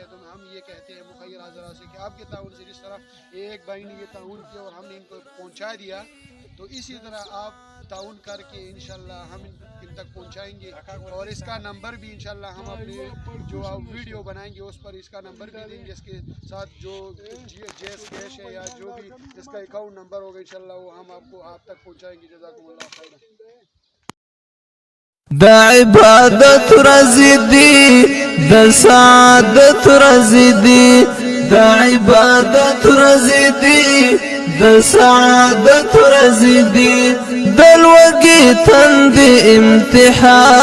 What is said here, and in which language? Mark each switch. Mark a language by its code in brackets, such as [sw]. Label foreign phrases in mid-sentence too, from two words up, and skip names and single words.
[ur] تو ہم یہ کہتے ہیں مخیر حضرات سے کہ آپ کے تعاون سے جس طرح ایک بھائی نے یہ تعاون کیا اور ہم نے ان کو پہنچا دیا، تو اسی طرح آپ تعاون کر کے انشاءاللہ ہم ان تک پہنچائیں گے. اور اس کا نمبر بھی انشاءاللہ ہم اپنے جو ویڈیو بنائیں گے اس پر اس کا نمبر بھی دیں گے، اس کے ساتھ جو جیس کیش ہے یا جو بھی اس کا اکاؤنٹ نمبر ہوگا انشاءاللہ وہ ہم آپ تک پہنچائیں گے. [ar] جزاکم اللہ خیر. [ps] دا عبادت ورځې دي، د سعادت ورځې دي، دا عبادت ورځې دي، د سعادت ورځې دي. د لوږې تندې امتحان